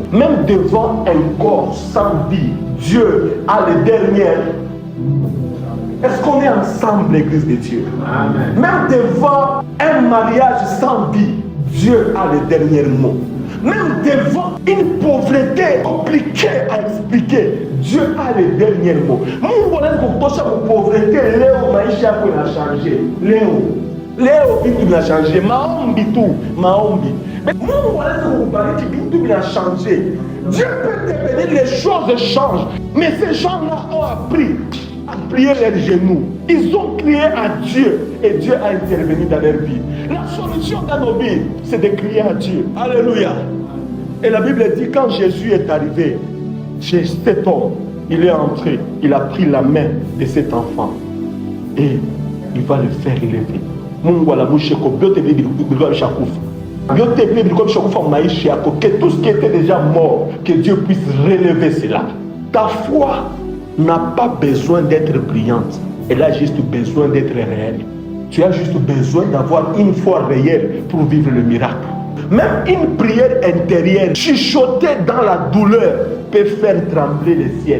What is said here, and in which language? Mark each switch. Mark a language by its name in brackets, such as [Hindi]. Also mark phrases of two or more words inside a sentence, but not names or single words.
[French] Même devant un corps sans vie, Dieu a le dernier mot. Est-ce qu'on est ensemble, l'Église de Dieu? Amen. Même devant un mariage sans vie, Dieu a le dernier mot. Même devant une pauvreté compliquée à expliquer, Dieu a le dernier mot. [Swahili] Mungu anaweza pauvreté, leo maisha yako inachangé. Leo vitu vinachangé, maombi tu, maombi. Mais Mungu anaweza kukubariki vitu vinachangé. [French] Dieu peut te bénir, les choses changent. Mais ces gens-là ont appris à plier leurs genoux. Ils ont crié à Dieu et Dieu a intervenu dans leur vie. La solution dans nos vies, c'est de crier à Dieu. Alléluia. Et la Bible dit, quand Jésus est arrivé chez cet homme, il est entré, il a pris la main de cet enfant et il va le faire élever. [Swahili] Mungu anamusheko byote bilikuwa bishakufa. Byote bilikuwa bishakufa maisha yako, [French] que tout ce qui était déjà mort, que Dieu puisse relever cela. Ta foi n'a pas besoin d'être brillante, elle a juste besoin d'être réelle. Tu as juste besoin d'avoir une foi réelle pour vivre le miracle. Même une prière intérieure, chuchotée dans la douleur, peut faire trembler le ciel.